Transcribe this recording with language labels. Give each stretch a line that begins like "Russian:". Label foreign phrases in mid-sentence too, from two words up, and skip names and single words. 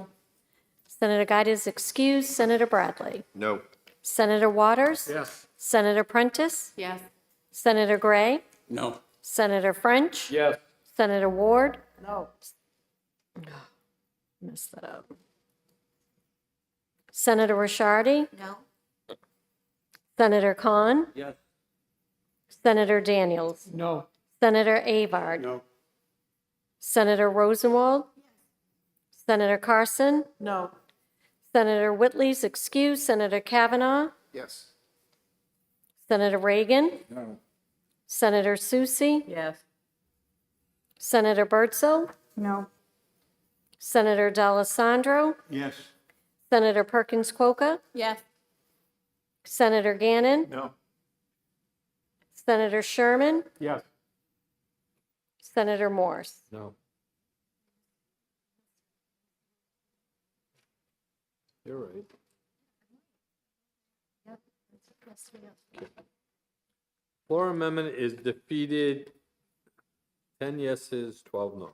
English: Senator Guide is excused. Senator Bradley. No. Senator Waters. Yes. Senator Prentice. Yes. Senator Gray. No. Senator French. Yes. Senator Ward. No. Messed that up. Senator Ricciardi. No. Senator Khan. Yes. Senator Daniels. No. Senator Avard. No. Senator Rosenwald. Senator Carson. No. Senator Whitley's excused. Senator Kavanaugh. Yes. Senator Reagan. No. Senator Susie. Yes. Senator Bertzel. No. Senator D'Alessandro. Yes. Senator Perkins Coca. Yes. Senator Gannon. No. Senator Sherman. Yes. Senator Morse. No. You're right. Okay. Floor amendment is defeated, 10 yeses, 12 noes.